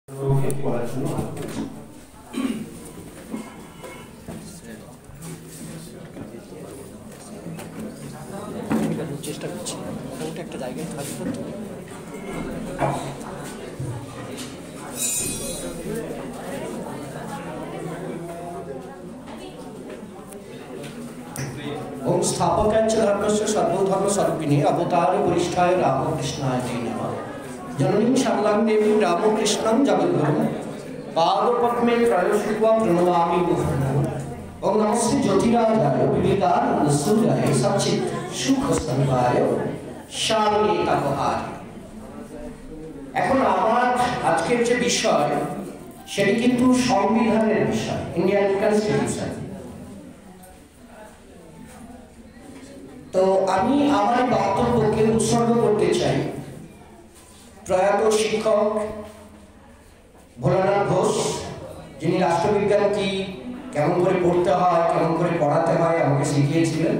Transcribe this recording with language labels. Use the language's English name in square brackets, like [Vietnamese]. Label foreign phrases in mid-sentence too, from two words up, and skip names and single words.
[Bangla] চেষ্টা করছি মোটামুটি একটা জায়গায় কাজ করতে। [Sanskrit] ओम स्थापकाय च धर्मस्य सर्वधर्म स्वरूपिणे अवतार वरिष्ठाय रामकृष्णाय नमः। जननीं शारदां देवीं रामकृष्णं जगद्गुरुं पादपद्मे त्रयशिवा प्रणमामि मुहुर्मुहुः। ओम नमस्ते ज्योतिराजाय विवेकानंद सूर्याय सच्चित् सुख स्तंभाय शालिनी तपहार। [Bangla] এখন আমার আজকের যে বিষয় সেটি কিন্তু সংবিধানের বিষয়, [English] Indian Constitution. [Bangla] তো আমি আমার বক্তব্যকে উৎসর্গ করতে চাই প্রয়াত শিক্ষক ভোলানাথ ঘোষ, যিনি রাষ্ট্রবিজ্ঞান কি কেমন করে পড়তে হয়, কেমন করে পড়াতে হয় আমাকে শিখিয়েছিলেন।